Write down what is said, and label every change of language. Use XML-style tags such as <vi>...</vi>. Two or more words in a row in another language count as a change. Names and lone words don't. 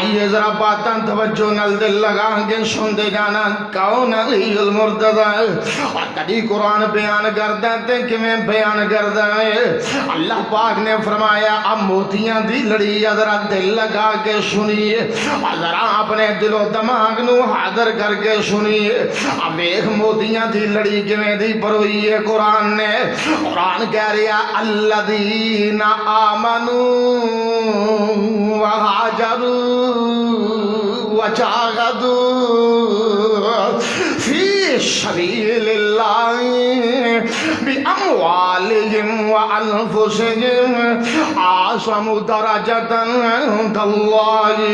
<pa>ذرا باتاں توجہ نال دل لگا کے سنتے جانا کون علی المرتضی اور کدی قرآن بیان کردا تے کیویں بیان کردا ہے اللہ پاک نے فرمایا اب موتیاں دی لڑی ذرا دل لگا کے سنیے اور ذرا اپنے دل و دماغ نو حاضر کر کے سنیے اب ایک موتیاں دی لڑی کیویں دی پروئی ہے قرآن نے قرآن کہہ رہا</pa> <ar>الذین آمنوا وهاجروا وجاهدوا في سبيل الله بأموالهم وأنفسهم أعظم درجة عند الله</ar>